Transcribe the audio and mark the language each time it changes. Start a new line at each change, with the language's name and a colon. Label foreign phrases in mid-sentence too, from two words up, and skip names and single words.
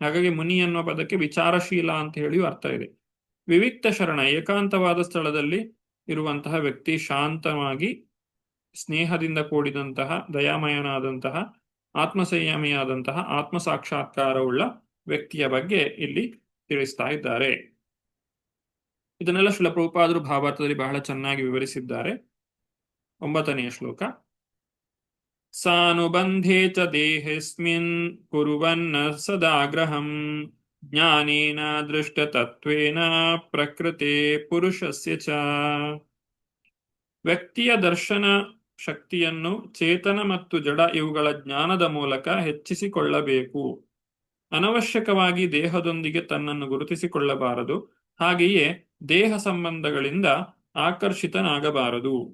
Kannada: ಹಾಗಾಗಿ ಮುನಿ ಅನ್ನುವ ಪದಕ್ಕೆ ವಿಚಾರಶೀಲ ಅಂತ ಹೇಳಿಯೂ ಅರ್ಥ ಇದೆ. ವಿವಿಕ್ತ ಶರಣ, ಏಕಾಂತವಾದ ಸ್ಥಳದಲ್ಲಿ ಇರುವಂತಹ ವ್ಯಕ್ತಿ, ಶಾಂತವಾಗಿ ಸ್ನೇಹದಿಂದ ಕೂಡಿದಂತಹ, ದಯಾಮಯನಾದಂತಹ, ಆತ್ಮಸಂಯಮಿಯಾದಂತಹ, ಆತ್ಮ ಸಾಕ್ಷಾತ್ಕಾರವುಳ್ಳ ವ್ಯಕ್ತಿಯ ಬಗ್ಗೆ ಇಲ್ಲಿ ತಿಳಿಸ್ತಾ ಇದ್ದಾರೆ. ಇದನ್ನೆಲ್ಲ ಶ್ರೀಲ ಪ್ರಭುಪಾದರು ಭಾವಾರ್ಥದಲ್ಲಿ ಬಹಳ ಚೆನ್ನಾಗಿ ವಿವರಿಸಿದ್ದಾರೆ. 9ನೆಯ ಶ್ಲೋಕ.
Sanskrit: ಸಾನುಬಂಧೇ ಚ ದೇಹಸ್ಮಿನ್ ಕುರುವನ್ನ ಸದಾಗ್ರಹಂ ಜ್ಞಾನೇನ ದೃಷ್ಟತತ್ವೇನ ಪ್ರಕೃತೆ ಪುರುಷಸ್ಯ ಚ.
Kannada: ವ್ಯಕ್ತಿಯ ದರ್ಶನ ಶಕ್ತಿಯನ್ನು ಚೇತನ ಮತ್ತು ಜಡ ಇವುಗಳ ಜ್ಞಾನದ ಮೂಲಕ ಹೆಚ್ಚಿಸಿಕೊಳ್ಳಬೇಕು. ಅನವಶ್ಯಕವಾಗಿ ದೇಹದೊಂದಿಗೆ ತನ್ನನ್ನು ಗುರುತಿಸಿಕೊಳ್ಳಬಾರದು. ಹಾಗೆಯೇ ದೇಹ ಸಂಬಂಧಗಳಿಂದ ಆಕರ್ಷಿತನಾಗಬಾರದು.